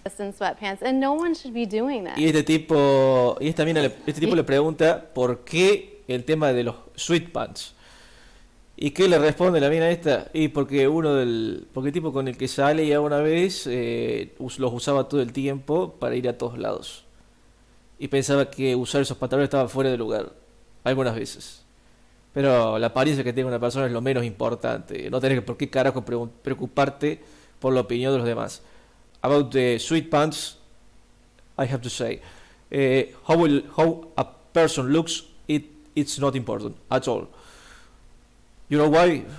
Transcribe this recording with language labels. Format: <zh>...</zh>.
<en>In sweatpants, and no one should be doing that.</en> <es>Y este tipo le pregunta por qué el tema de los sweatpants. ¿Y qué le responde la mina esta? Y porque porque el tipo con el que sale ya una vez los usaba todo el tiempo para ir a todos lados. Y pensaba que usar esos pantalones estaba fuera de lugar, algunas veces. Pero la apariencia que tenga una persona es lo menos importante. No tenés por qué carajo preocuparte por la opinión de los demás.</es> <en>About the sweatpants, I have to say, how a person looks, it's not important at all. You know why?</en>